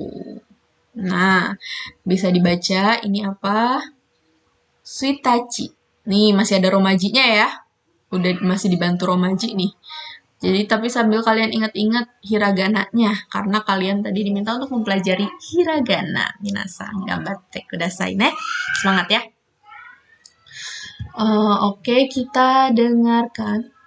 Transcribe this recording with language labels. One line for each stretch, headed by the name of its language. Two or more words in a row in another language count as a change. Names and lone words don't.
Indonesian: Nah, bisa dibaca ini apa? Suitachi. Nih, masih ada romajinya ya. Udah masih dibantu romaji nih. Jadi, tapi sambil kalian ingat-ingat hiragananya. Karena kalian tadi diminta untuk mempelajari hiragana.
Japanese: 皆さん、頑張ってくださいね.
Indonesian: Semangat ya. Oke, kita dengarkan.